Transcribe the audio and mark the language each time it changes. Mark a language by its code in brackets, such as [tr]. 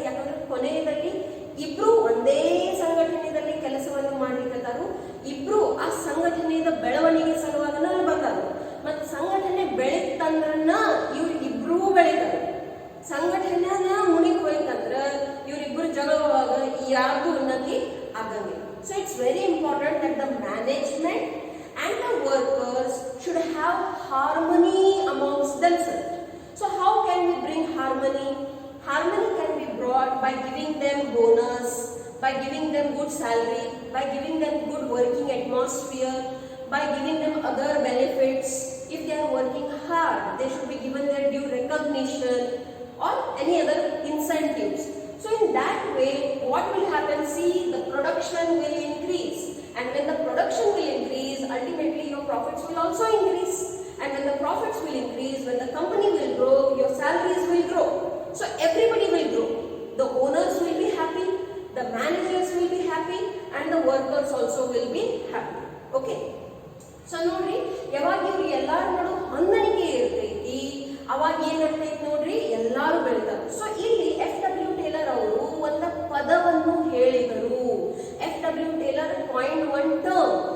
[kn] ಯಾಕಂದ್ರೆ ಕೊನೆಯಲ್ಲಿ ಇಬ್ರು ಒಂದೇ ಸಂಘಟನೆಯಲ್ಲಿ ಕೆಲಸವನ್ನು ಮಾಡ್ಲಿಕ್ಕತ್ತಾರು. ಇಬ್ರು ಆ ಸಂಘಟನೆಯ ಬೆಳವಣಿಗೆ ಸಲುವಾಗನ ಬಂದಾರು. ಮತ್ ಸಂಘಟನೆ ಬೆಳಿತಂದ್ರನ್ನ ಇವ್ರು ಇಬ್ರು ಬೆಳಿತಾರೆ. ಸಂಘಟನೆನ ಮುಣಿಗೆ ಹೋಯ್ತಂದ್ರ ಇವ್ರಿಬ್ರು ಜಗಳವಾಗ ಯಾರ್ದು ಉನ್ನತಿ ಆಗಂಗಿಲ್ಲ. [en] So it's very important that the management and the workers should have harmony amongst themselves. So how can we bring harmony? Harmony can be brought by giving them bonus, by giving them good salary, by giving them good working atmosphere, by giving them other benefits. If they are working hard, they should be given their due recognition or any other incentives. So in that way, what will happen? See, the production will increase, and when the production will increase, ultimately your profits will also increase. And when the profits will increase, when the company will grow, your salaries will grow. So everybody will grow. The owners will be happy, the managers will be happy, and the workers also will be happy. Okay. [kn] So ನೋಡ್ರಿ, ಯಾವಾಗ ಇವ್ರು ಎಲ್ಲಾರ ನಡು ಹೊಂದಾಣಿಕೆ ಇರ್ತೈತಿ, ಅವಾಗ ಏನಾಗ್ತೈತಿ ನೋಡ್ರಿ, ಎಲ್ಲಾರು ಬೆಳಿತಾರೆ. ಸೊ ಇಲ್ಲಿ FW ಟೇಲರ್ ಅವರು ಒಂದು ಪದವನ್ನು ಹೇಳಿದರು. [en] FW Taylor coined one term.